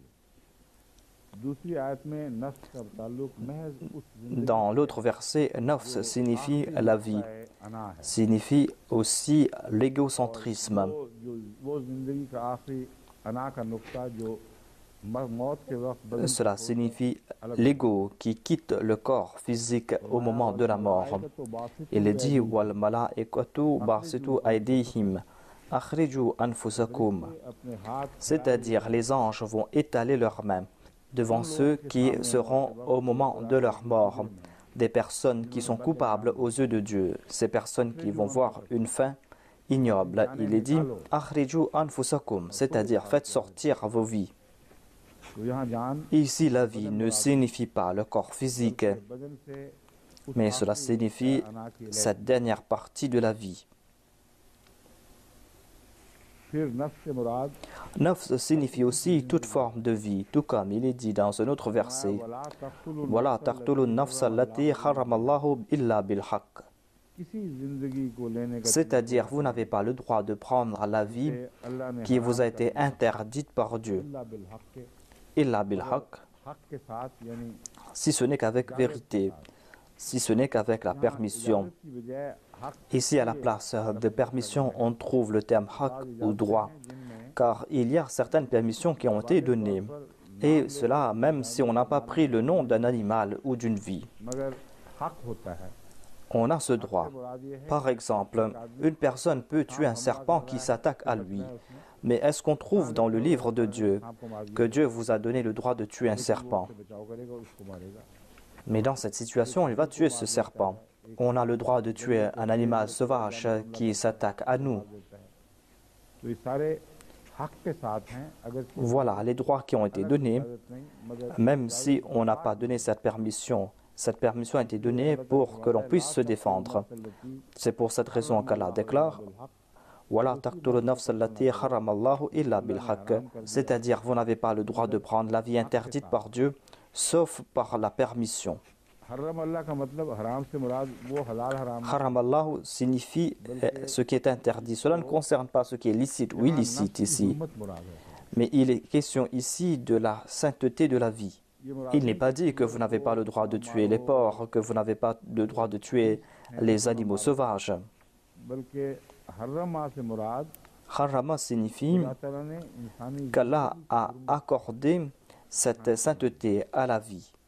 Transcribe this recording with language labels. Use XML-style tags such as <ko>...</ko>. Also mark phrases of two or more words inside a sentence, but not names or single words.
<fr>Dans l'autre verset, nafs signifie la vie, signifie aussi l'égocentrisme. Cela signifie l'ego qui quitte le corps physique au moment de la mort.</fr> <ar>Il est dit والملائكة باسطو أيديهم أخرجوا أنفسكم,</ar> <fr>c'est-à-dire les anges vont étaler leurs mains devant ceux qui seront au moment de leur mort, des personnes qui sont coupables aux yeux de Dieu, ces personnes qui vont voir une fin ignoble. Il est dit</fr> <ar>أخرجوا أنفسكم,</ar> <fr>c'est-à-dire faites sortir vos vies. Ici, la vie ne signifie pas le corps physique, mais cela signifie cette dernière partie de la vie. Nafs signifie aussi toute forme de vie, tout comme il est dit dans un autre verset.</fr> <ar>Voilà تقتلون نفس التي حرم الله إلا بالحق.</ar> <fr>C'est-à-dire, vous n'avez pas le droit de prendre la vie qui vous a été interdite par Dieu,</fr> <ar>إلا بالحق,</ar> <ur>حق کے ساتھ یعنی</ur> <fr>si ce n'est qu'avec vérité, si ce n'est qu'avec la permission.</fr> <ur>کی بجائے حق</ur> <fr>Ici, à la place de permission, on trouve le terme haq ou droit, car il y a certaines permissions qui ont été données, et cela même si on n'a pas pris le nom d'un animal ou d'une vie.</fr> <ur>مگر حق ہوتا ہے</ur> <fr>On a ce droit. Par exemple, une personne peut tuer un serpent qui s'attaque à lui. Mais est-ce qu'on trouve dans le livre de Dieu que Dieu vous a donné le droit de tuer un serpent?</fr> <ur>بچاؤ کرے گا اس کو مارے گا</ur> <fr>Mais dans cette situation, il va tuer ce serpent. On a le droit de tuer un animal sauvage qui s'attaque à nous.</fr> <ur>تو یہ سارے حق کے ساتھ ہیں اگر</ur> <fr>Voilà les droits qui ont été donnés,</fr> <ur>نہیں مگر</ur> <fr>même si on n'a pas donné cette permission. Cette permission a été donnée pour que l'on puisse se défendre. C'est pour cette raison qu'Allah déclare</fr> <ar>ولا تقتلوا نفس التي حرم الله إلا بالحق.</ar> <fr>C'est-à-dire, vous n'avez pas le droit de prendre la vie interdite par Dieu, sauf par la permission.</fr> <ar>حرم الله</ar> <ur>کا مطلب حرام سے مراد وہ حلال حرام</ur> <ar>حرم الله</ar> <fr>signifie ce qui est interdit. Cela ne concerne pas ce qui est licite ou illicite ici.</fr> <ur>حرمت مراد ہے</ur> <fr>Mais il est question ici de la sainteté de la vie. Il n'est pas dit que vous n'avez pas le droit de tuer les porcs, que vous n'avez pas le droit de tuer les animaux sauvages.</fr> <ur>بلکہ حرّمہ سے مراد</ur> <fr>Harama signifie</fr> <ur>اللہ تعالیٰ نے انسانی</ur> <fr>qu'Allah a accordé cette sainteté à la vie.</fr>